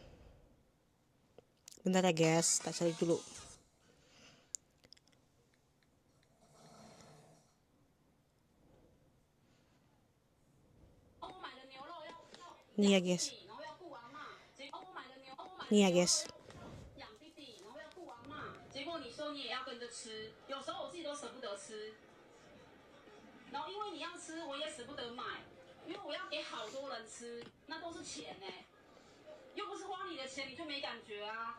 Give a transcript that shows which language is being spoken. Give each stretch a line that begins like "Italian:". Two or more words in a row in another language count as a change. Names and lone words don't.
Indonesian: Bentar ya guys, tak cari dulu. Nih ya guys. Nih ya guys.
Chinese: 养弟弟，然后要顾阿嬷，结果你说你也要跟着吃，有时候我自己都舍不得吃，然后因为你要吃，我也舍不得买，因为我要给好多人吃，那都是钱呢，又不是花你的钱，你就没感觉啊。